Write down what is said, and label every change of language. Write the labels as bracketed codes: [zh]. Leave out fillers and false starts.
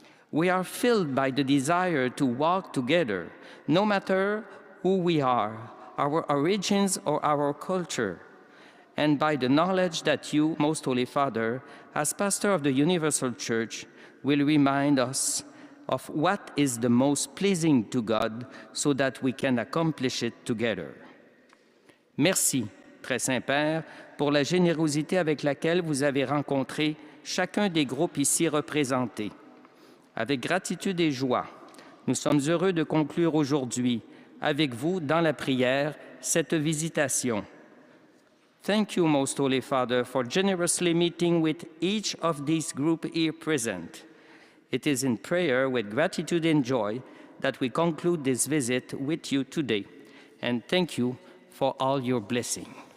[en] We are filled by the desire to walk together, no matter who we are, our origins or our culture, and by the knowledge that you, Most Holy Father, as pastor of the Universal Church, will remind us of what is the most pleasing to God so that we can accomplish it together. [fr] Merci, Très Saint-Père, pour la générosité avec laquelle vous avez rencontré chacun des groupes ici représentés. Avec gratitude et joie, nous sommes heureux de conclure aujourd'hui avec vous dans la prière cette visitation. [en] Thank you, Most Holy Father, for generously meeting with each of these groups here present. It is in prayer with gratitude and joy that we conclude this visit with you today. And thank you for all your blessing.